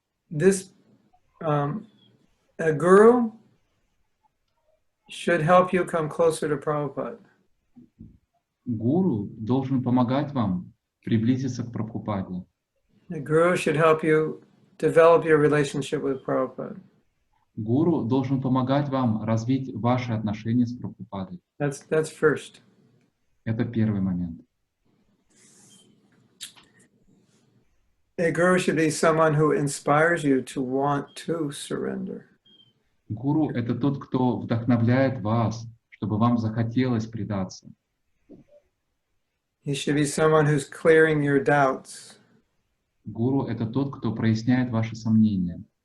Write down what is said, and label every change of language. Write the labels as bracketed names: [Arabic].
[English] This a guru should help you come closer to Prabhupada. [Russian] Гуру должен помогать вам приблизиться к Прабхупаде. [English] The guru should help you develop your relationship with Prabhupada. [Russian] Гуру должен помогать вам развить ваши отношения с Прабхупадой. [English] That's first. [Russian] Это первый момент. [English] A guru should be someone who inspires you to want to surrender. [Russian] Гуру — это тот, кто вдохновляет вас, чтобы вам захотелось предаться. [English] He should be someone who's clearing your doubts. [Russian] Гуру — это тот, кто проясняет ваши сомнения.